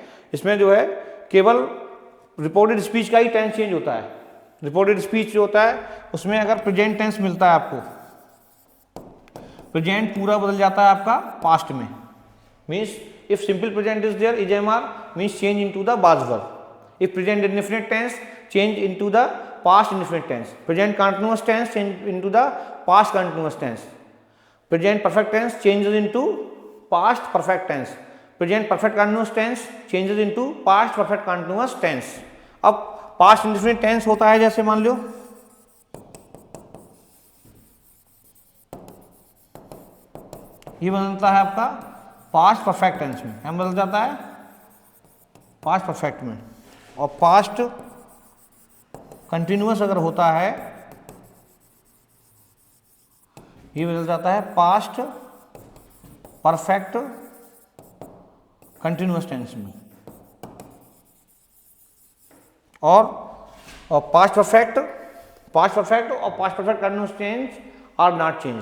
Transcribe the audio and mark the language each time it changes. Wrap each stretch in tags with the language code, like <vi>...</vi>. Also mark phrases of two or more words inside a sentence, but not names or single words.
<hi>इसमें जो है केवल</hi> <en>reported speech</en> <hi>का ही</hi> <en>tense change</en> <hi>होता है।</hi> <en>reported speech</en> <hi>जो होता है उसमें अगर</hi> <en>present tense</en> <hi>मिलता है आपको, प्रेजेंट पूरा बदल जाता है आपका पास्ट में,</hi> <en>means if simple present is there, is am are means change into the base verb. If present indefinite tense, change into the past indefinite tense. Present continuous tense, change into the past continuous tense. Present perfect tense changes into past perfect tense. Present perfect continuous tense changes into past perfect continuous tense.</en> <hi>अब</hi> <en>past indefinite tense</en> <hi>होता है, जैसे मान लो ये बदलता है आपका</hi> <en>past perfect tense</en> <hi>में, क्या बदल जाता है</hi> <en>past perfect</en> <hi>में। और</hi> <en>past continuous</en> <hi>अगर होता है ये बदल जाता है</hi> <en>past perfect continuous tense</en> <hi>में।</hi> <en>और past perfect और past perfect continuous tense are not changed।</en>